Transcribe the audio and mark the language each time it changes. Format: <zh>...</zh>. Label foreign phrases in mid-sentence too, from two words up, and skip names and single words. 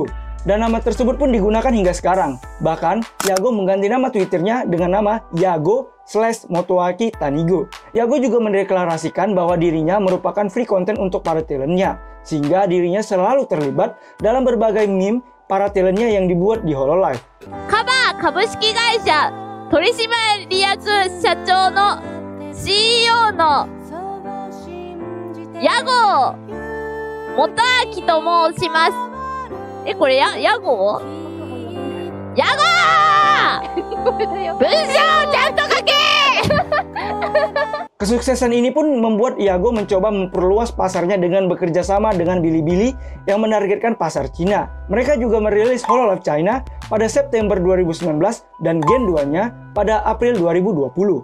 <id>Dan nama tersebut pun digunakan hingga sekarang. Bahkan, Yago mengganti nama Twitternya dengan nama Yago/Motoaki Tanigo. Yago juga mendeklarasikan bahwa dirinya merupakan</id> <en>free content</en> <id>untuk para talentnya, sehingga dirinya selalu terlibat dalam berbagai meme para talentnya yang dibuat di Hololive.</id> <ja>Kaba 株式会社取締役社長の CEO の矢後元明と申します。これ矢後矢後文章ちゃんと書け</ja> <id>Kesuksesan ini pun membuat Yago mencoba memperluas pasarnya dengan bekerja sama dengan Bilibili yang menargetkan pasar Cina. Mereka juga merilis Hololive China pada September 2019 dan Gen 2-nya pada April 2020.</id>